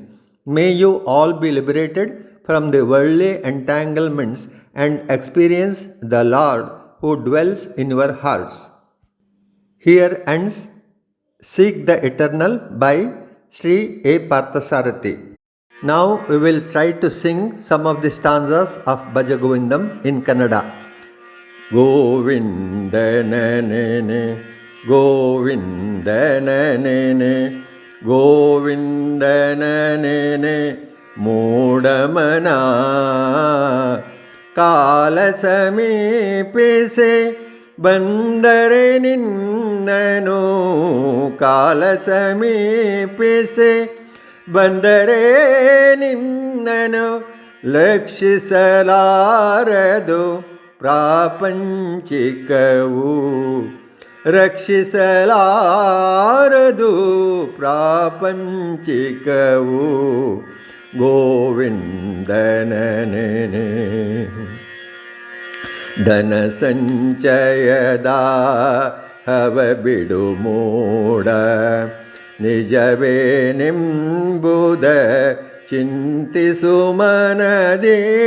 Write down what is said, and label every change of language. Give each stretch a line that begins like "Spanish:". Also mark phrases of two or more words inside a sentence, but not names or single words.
English: May you all be liberated from the worldly entanglements and experience the Lord who dwells in your hearts. Here ends Seek the Eternal by Shri A. Parthasarathi. Now we will try to sing some of the stanzas of Bhaja Govindam in Kannada.
Kannada: ಗೋವಿಂದನನೆನೆ, ಗೋವಿಂದನನೆನೆ, ಗೋವಿಂದನನೆನೆ, ಮೂಢಮನ, ಕಾಲ ಸಮೀಪಿಸೆ, ಬಂದರೆ ನಿನ್ನನು, ಕಾಲ ಸಮೀಪಿಸೆ, ಬಂದರೆ ನಿನ್ನನು, ಲಕ್ಷಿಸಲಾರದು, ಪ್ರಾಪಂಚಿಕವು ರಕ್ಷಿಸಲಾರದು ಪ್ರಾಪಂಚಿಕವು ಗೋವಿಂದನನೆ ಧನ ಸಂಚಯದ ಹವ ಬಿಡು ಮೂಡ ನಿಜವೇನೆಂಬುದ ಚಿಂತಿಸು ಮನದೇ